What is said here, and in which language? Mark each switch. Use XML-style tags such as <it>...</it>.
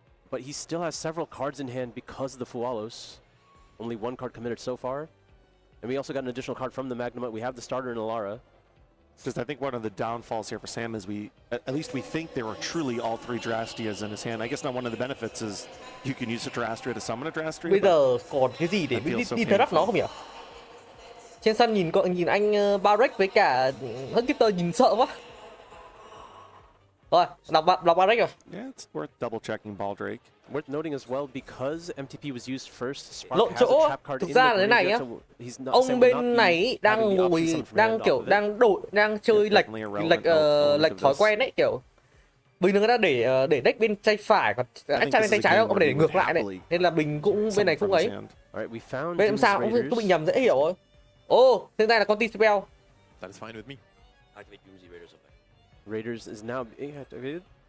<en>But he still has several cards in hand because of the Fualos. Only 1 card committed so far. And we also got an additional card from the Magnamut. We have the starter in Alara. Because I think one of the downfalls here for Sam is at least we think there were truly all 3 Drastias in his hand. I guess now one of the benefits is you can use a Drastria to summon a Drastria.</en> <vi>Bây giờ còn cái gì để đi thờ nó không nhỉ? Trên sân nhìn anh Barrett với cả Hugkeeper nhìn sợ quá. Rồi, đọc Barrett rồi.</vi> <en>Yeah, it's worth double checking Baldrake. Worth noting as well, because MTP was used first, Spark has a trap card in the graveyard, so</en> <vi>ông bên này đang ngồi đang chơi lệch thói quen đấy, kiểu bình thường người ta để deck bên tay phải còn anh trai bên tay trái không, để ngược lại này, nên là mình cũng bên này cũng ấy. Bên làm sao cũng bị nhầm dễ hiểu rồi. Hiện tại là con T-Spell.</vi> <en>That is fine with me. Activate Uzi Raiders. Raiders is now being activated.</en>